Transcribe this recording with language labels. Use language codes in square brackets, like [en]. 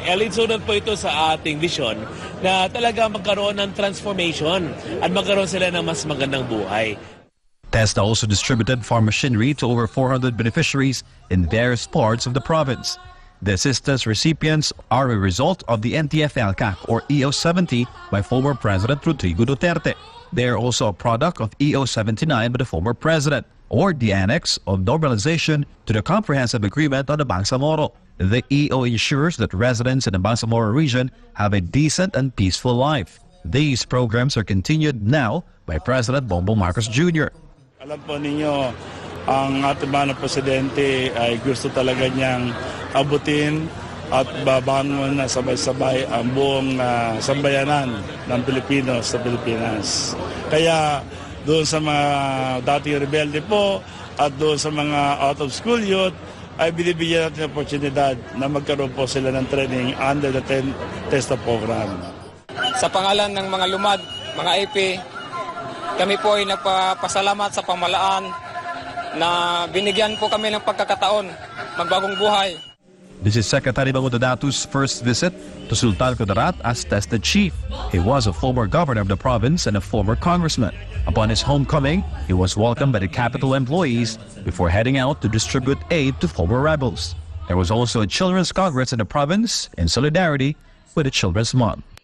[tl] Alinsunod po ito sa ating vision na talaga magkaroon ng transformation at magkaroon sila ng mas magandang buhay. [en] TESDA also distributed farm machinery to over 400 beneficiaries in various parts of the province. The assistance recipients are a result of the NTF-ELCAC or EO-70 by former President Rodrigo Duterte. They are also a product of EO-79 by the former president, or the annex of normalization to the Comprehensive Agreement on the Bangsamoro. The EO ensures that residents in the Bangsamoro region have a decent and peaceful life. These programs are continued now by President Bongbong Marcos Jr. [tl] Alam po ninyo, ang ating mga presidente ay gusto talaga niyang abutin at babangon na sabay-sabay ang buong sambayanan ng Pilipino sa Pilipinas. Kaya doon sa mga dating rebelde po at doon sa mga out-of-school youth ay binibigyan natin ang oportunidad na magkaroon po sila ng training [en] under the TESDA program. [tl] Sa pangalan ng mga lumad, mga AP, kami po ay nagpapasalamat sa pamahalaan na binigyan po kami ng pagkakataon magbagong buhay. [en] This is Secretary Bangudadatu's first visit to Sultan Kudarat as TESDA chief. He was a former governor of the province and a former congressman. Upon his homecoming, he was welcomed by the capital employees before heading out to distribute aid to former rebels. There was also a children's congress in the province in solidarity with the Children's Month.